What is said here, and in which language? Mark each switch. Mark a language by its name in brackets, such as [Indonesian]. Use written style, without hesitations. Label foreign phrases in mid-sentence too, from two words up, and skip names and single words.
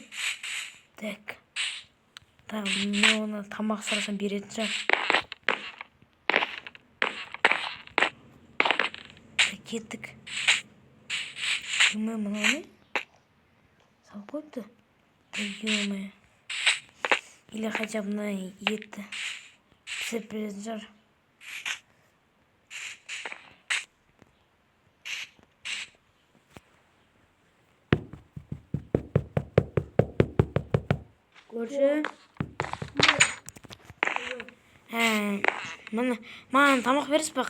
[Kazakh] Так, мен оны тамақ сұрасам беретін шығар. Кеттік. Ё-моё, мынау не? Салып қойыпты. Ё-моё. [Russian] Или хотя бы [Kazakh] мына етті пісіріп беретін шығар. Көрші. Маған тамақ бересіз бе?